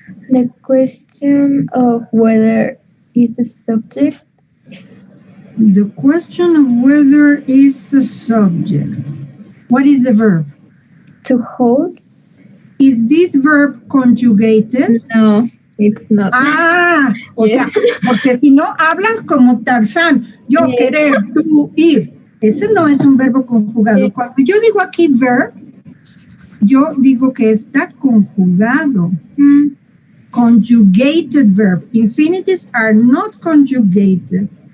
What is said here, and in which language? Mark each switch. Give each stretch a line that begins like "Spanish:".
English: The question of whether is the subject. The question of whether is the subject. What is the verb? To hold. Is this verb conjugated? No, it's not.
Spanish: O sea, porque si no hablas como Tarzán, yo querer, tú ir. Ese no es un verbo conjugado. Cuando yo digo aquí verb, yo digo que está conjugado.
English: Conjugated verb. Infinitives are not conjugated.